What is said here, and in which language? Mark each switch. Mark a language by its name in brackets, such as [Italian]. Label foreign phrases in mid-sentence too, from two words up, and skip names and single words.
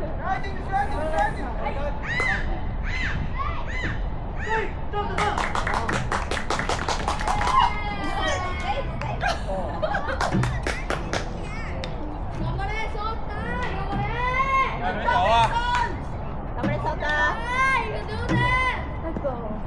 [Cantonese] 係邊度啊？ [Japanese] 頑張れ、 [English] ソータ。Let's go。